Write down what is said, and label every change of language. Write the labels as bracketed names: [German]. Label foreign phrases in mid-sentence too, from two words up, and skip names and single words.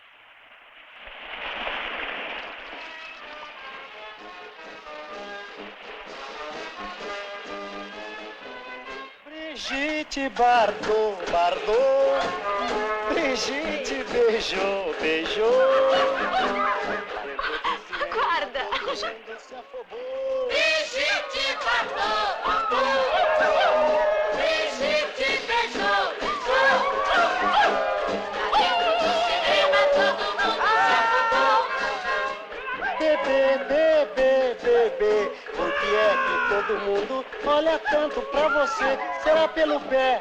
[Portuguese] Brigitte Bardot, Bardot. Brigitte beijou, beijou. Guarda! [Italian] Cos'è? [Portuguese] Brigitte Bardot, Bardot. Brigitte beijou, beijou. Bebê, bebê, bebê, por que é que todo mundo olha tanto pra você? Será pelo pé?